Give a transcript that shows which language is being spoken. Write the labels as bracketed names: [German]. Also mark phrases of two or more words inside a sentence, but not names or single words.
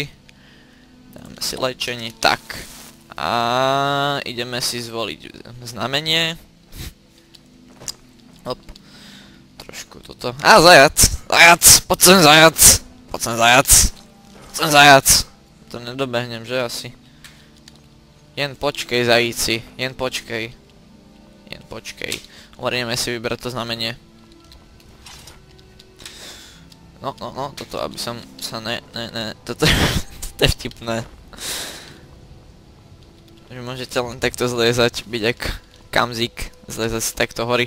[Slovak] Dáme si liečenie, tak. A ideme si zvoliť znamenie. Hop. Trošku toto. Á, zajac! Zajac! Poď sem zajac! Poď sem zajac! Poď sem zajac! To nedobehnem, že asi? [Czech] Jen počkej, zajíci. Jen počkej. Jen počkej. [Slovak] Ideme si vybrať to znamenie. No, toto, aby som sa toto je vtipné. Že môžete len takto zliezať, byť jak kamzik, zliezať si takto hory.